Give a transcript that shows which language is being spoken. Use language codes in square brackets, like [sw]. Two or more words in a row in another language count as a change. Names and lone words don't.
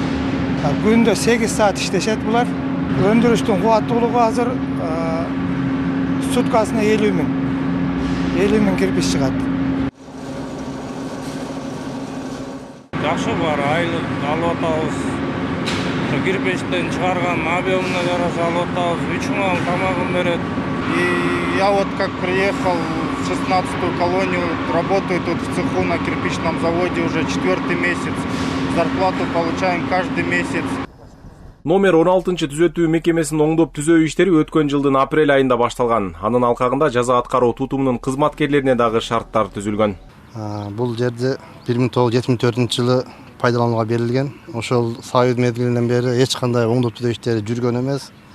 [ky] Күндө 8 саат иштешет булар. Өндүрүштүн кубаттуулугу азыр суткасына 50 000 кирпич чыгат. Жакшы бар, айлык алып атабыз. Кирпичтен чыгарган объемуна жараша алып атабыз. 3 миң тамагын берет. [ru] И я вот как приехал в 16-ю колонию, работаю тут в цеху на кирпичном заводе уже 4-й месяц. Зарплату получаем каждый месяц. [ky] Номер 16-түзөтүү мекемесинин оңдоп түзөө иштери өткөн жылдын апрель айында башталган. Анын алкагында жаза аткаруу тутумунун кызматкерлерине дагы шарттар түзүлгөн. Бул жерде 1974-жылы пайдаланууга берилген. Ошол Союз мезгилинен бери эч кандай оңдоп түзөө иштери жүргөн эмес.